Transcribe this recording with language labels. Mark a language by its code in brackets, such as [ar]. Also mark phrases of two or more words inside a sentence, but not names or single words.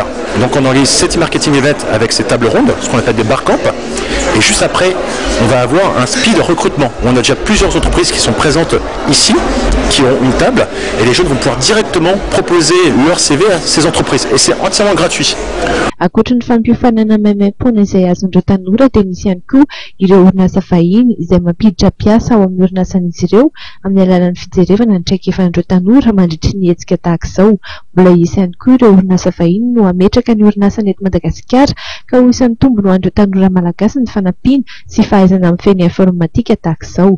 [fr] Donc on organise cet e-marketing event avec ces tables rondes, ce qu'on appelle des barcamps. Et juste après, on va avoir un speed recrutement. On a déjà plusieurs entreprises qui sont présentes ici, qui ont une table, et les jeunes vont pouvoir directement proposer leur CV à ces entreprises. Et c'est entièrement gratuit. [mg] Ankoatran'ny fampiofanana maimaim-pona izay azon'ireo tanora dia misy ihany koa ireo orinasa vahiny izay mampiditra mpiasa ao amin'ny orinasan'izy ireo amin'ny alalan'ny fijerevana ny traikefan'ireo tanora mandritry ny hetsika tahaka izao. Mbola hisy ihany koa ireo orinasa vahiny no ametraka ny orinasany eto Madagasikara ka ho isan'ny tombony ho an'ireo tanora malagasy ny fanampiana sy fahaizana mifehy ny informatika tahaka izao.